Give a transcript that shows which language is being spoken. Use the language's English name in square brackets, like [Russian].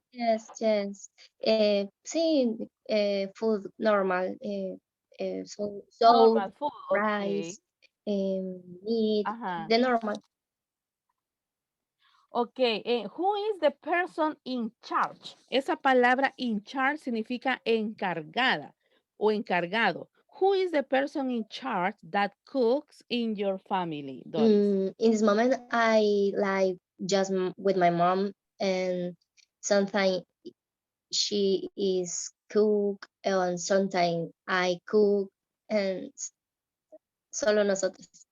[English] Yes, yes. Sí, food normal. So Normal food, okay. rice, meat, Uh-huh. the normal. Okay, who is the person in charge? [Spanish] Esa palabra in charge significa encargada o encargado. [English] Who is the person in charge that cooks in your family, Doris? In this moment, I like just with my mom, and sometimes she is cook, and sometimes I cook, and [Spanish] solo nosotros,